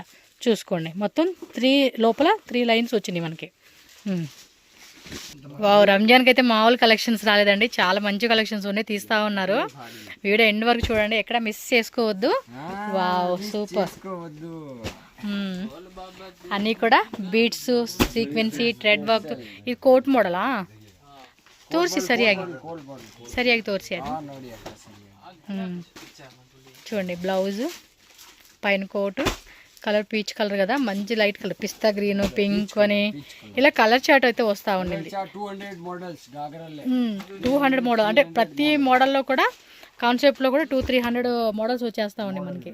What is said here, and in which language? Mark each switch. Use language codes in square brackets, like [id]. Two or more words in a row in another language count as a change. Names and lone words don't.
[te] చూసుకోండి మొత్తం 3 లోపల 3 లైన్స్ వచ్చినాయి మనకి. వావ్, రంజాన్కి అయితే మామూలు కలెక్షన్స్ రాలేదండి, చాలా మంచి కలెక్షన్స్ ఉన్నాయి, తీస్తూ ఉన్నారు. [en] video end [te] వరకు చూడండి, ఎక్కడ మిస్ చేసుకోవద్దు. [en] wow super. [te] అన్నీ కూడా [en] beats, sequency, thread work. [kn] ಇದು ಕೋಟ್ ಮಾಡಲಾ? ತೋರಿಸಿ ಸರಿಯಾಗಿ ತೋರಿಸಿ ಅದು. [te] చూడండి బ్లౌజ్ పైన కోటు, కలర్ [en] peach colour [te] కదా, మంచి [en] light colour, pista green, [te] పింక్ అని ఇలా [en] colour chart [te] అయితే వస్తూ ఉండింది. 200 మోడల్ అంటే ప్రతి మోడల్లో కూడా కాన్సెప్ట్లో కూడా 200-300 మోడల్స్ వచ్చేస్తూ ఉన్నాయి మనకి.